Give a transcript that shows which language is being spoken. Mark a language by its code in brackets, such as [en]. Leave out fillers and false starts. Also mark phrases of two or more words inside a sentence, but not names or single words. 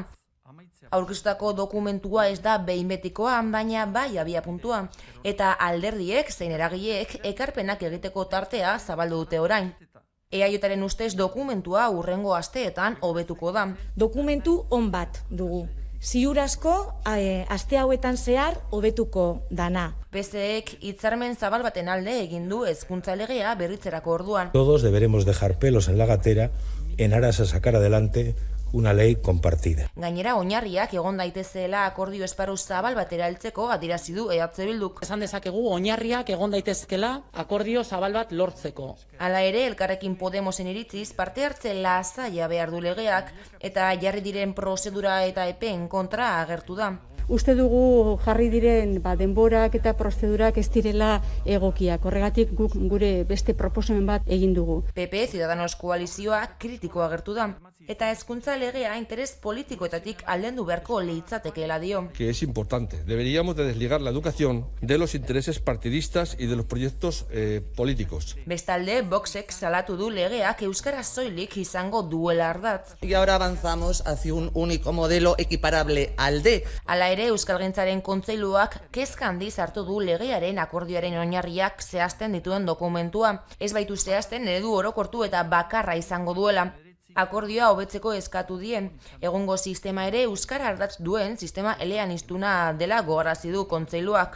[eu] Aurkeztutako dokumentua ez da behin betikoa, baina bai abiapuntua, eta alderdiek zein eragileek ekarpenak egiteko tartea zabaldu dute orain. EAJaren ustez dokumentua hurrengo asteetan hobetuko da. Dokumentu on bat dugu. Ziur asko, aste hauetan zehar hobetuko dana. PSEek hitzarmen zabal baten alde egin du hezkuntza legea berritzerako orduan. [es] Todos deberemos dejar pelos en la gatera en aras a sacar adelante una ley compartida. [eu] Gainera, oinarriak egon daitezela akordio esparru zabal batera heltzeko adierazi du EH Bilduk. Esan dezakegu oinarriak egon daitezkela akordio zabal bat lortzeko. Hala ere, Elkarrekin Podemosen iritziz parte hartze lasaia behar du legeak eta jarri diren prozedura eta epeen kontra agertu da. Uste dugu jarri diren denborak eta prozedurak ez direla egokiak. Horregatik guk gure beste proposamen bat egin dugu. PP Ciudadanos koalizioa kritiko agertu da. eta hezkuntza legea interes politikoetatik aldendu beharko litzatekeela dio. [es] Que es importante. Deberíamos de desligar la educación de los intereses partidistas y de los proyectos políticos. [eu] Bestalde, Voxek salatu du legeak euskara soilik izango duela ardatz. [es] Y ahora avanzamos hacia un único modelo equiparable al D. [eu] Hala ere, Euskalgintzaren Kontseiluak kezka handiz hartu du legearen akordioaren oinarriak zehazten dituen dokumentua. Ez baitu zehazten eredu orokortu eta bakarra izango duela. Akordioa hobetzeko eskatu dien. Egungo sistema ere euskara ardatz duen sistema eleaniztuna dela gogarazi du Kontseiluak.